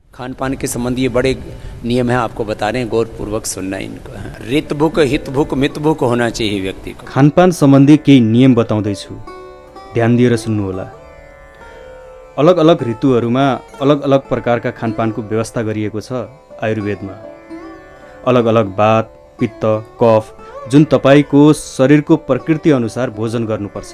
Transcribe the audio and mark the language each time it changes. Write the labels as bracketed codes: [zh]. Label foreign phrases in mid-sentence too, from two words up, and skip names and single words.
[hi] खान पान के संबंधी ये बड़े नियम हैं, आपको बता रहे हैं, गौरपूर्वक सुनना है इनको। रित भूख, हित भूख, मित भूख होना चाहिए व्यक्ति को। [ne] खानपान सम्बन्धी केही नियम बताउँदैछु, ध्यान दिएर सुन्नुहोला। अलग अलग ऋतुहरूमा अलग अलग प्रकारका खानपानको व्यवस्था गरिएको छ आयुर्वेदमा। अलग अलग वात, पित्त, कफ जुन तपाईँको शरीरको प्रकृति अनुसार भोजन गर्नुपर्छ।